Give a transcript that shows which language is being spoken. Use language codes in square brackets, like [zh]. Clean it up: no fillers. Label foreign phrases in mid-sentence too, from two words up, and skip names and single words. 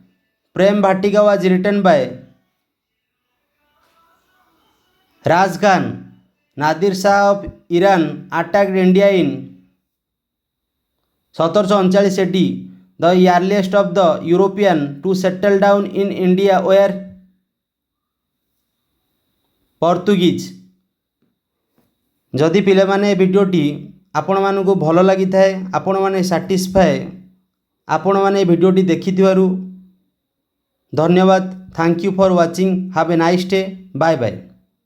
[en] Prem Bhatika was written by Raj Khan. Nadir Shah of Iran attacked India in 1739 AD. The earliest of the European to settle down in India were Portuguese. [spv] ଯଦି ପିଲେମାନେ ଭିଡିଓଟି ଆପଣ ମାନକୁ ଭଲ ଲାଗି ଥାଏ ଆପଣ ମାନେ ସାଟିସଫାଏ ଆପଣ ମାନେ ଭିଡିଓଟି ଦେଖିଥିବାରୁ ଧନ୍ୟବାଦ। [en] Thank you for watching. Have a nice day. Bye bye.